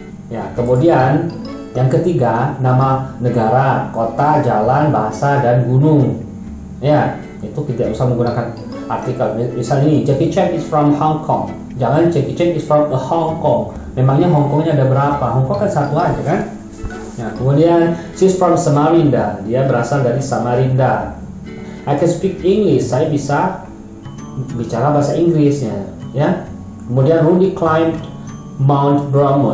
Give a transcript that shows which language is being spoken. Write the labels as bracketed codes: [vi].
[id] Ya, kemudian yang ketiga, nama negara, kota, jalan, bahasa, dan gunung. Ya, itu tidak usah menggunakan artikel. [en] Misalnya ini, Jackie Chan is from Hong Kong. Jangan Jackie Chan is from Hong Kong. [id] Memangnya Hong Kongnya ada berapa? Hong Kong kan satu aja kan? Nah, kemudian [en] she's from Samarinda. [id] Dia berasal dari Samarinda. [en] I can speak English. [id] Saya bisa bicara bahasa Inggrisnya. Ya. Kemudian [en] Rudy climbed Mount Bromo.